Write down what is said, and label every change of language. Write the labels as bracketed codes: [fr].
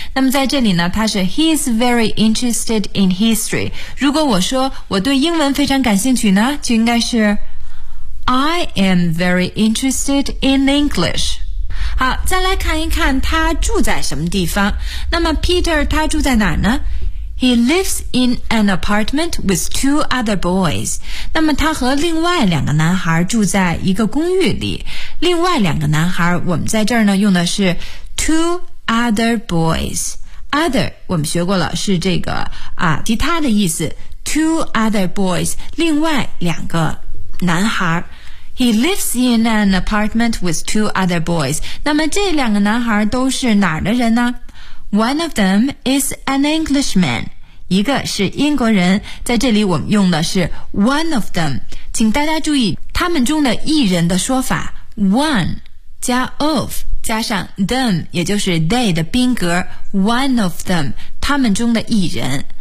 [zh] 那么在这里呢他是 [en] he's very interested in history。 [zh] 如果我说我对英文非常感兴趣呢，就应该是 [en] I am very interested in English。 [zh] 好，再来看一看他住在什么地方。那么 Peter 他住在哪儿呢？ [en] He lives in an apartment with two other boys. [zh] 那么他和另外两个男孩住在一个公寓里。另外两个男孩，我们在这儿呢用的是 [en] two other boys， [zh] other 我们学过了，是这个啊其他的意思。 [en] Two other boys [zh] 另外两个男孩。 [en] He lives in an apartment with two other boys. [zh] 那么这两个男孩都是哪儿的人呢？ [en] One of them is an Englishman. [zh] 一个是英国人。在这里我们用的是 [en] one of them. [zh] 请大家注意他们中的一人的说法， one 加 of 加上 them， 也就是 they 的宾格， one of them， 他们中的一人。